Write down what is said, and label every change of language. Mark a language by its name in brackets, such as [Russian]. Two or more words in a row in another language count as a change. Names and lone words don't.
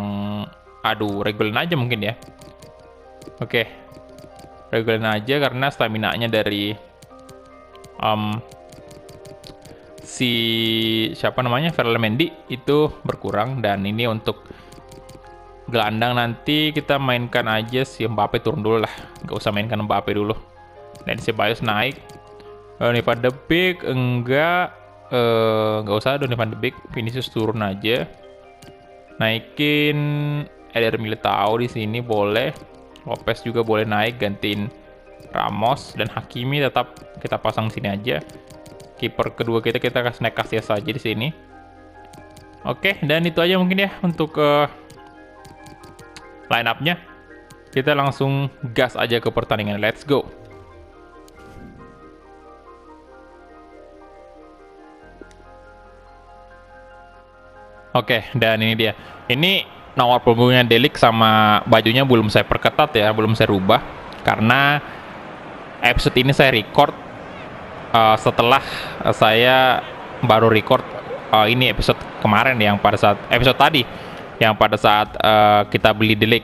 [Indonesian] Aduh, Reguilon aja mungkin ya. Oke, Reguilon aja karena stamina-nya dari si siapa namanya, Ferland Mendy itu berkurang. Dan ini untuk gelandang nanti kita mainkan aja si Mbappe, turun dulu lah. Nggak usah mainkan Mbappe dulu. Dan si Ceballos naik. Donny van de Beek enggak usah Donny van de Beek, Vinicius turun aja. Naikin Eder Militao di sini boleh. Lopez juga boleh naik gantiin Ramos, dan Hakimi tetap kita pasang sini aja. Kiper kedua kita kasih naik Casillas saja di sini. Oke, dan itu aja mungkin ya untuk line up-nya. Kita langsung gas aja ke pertandingan. [English] Let's go. [Indonesian] Oke, dan ini dia. Ini nomor punggungnya Delik sama bajunya belum saya perketat ya, belum saya rubah. Karena episode ini saya record setelah saya baru record ini episode kemarin yang pada saat episode tadi yang pada saat kita beli Delik.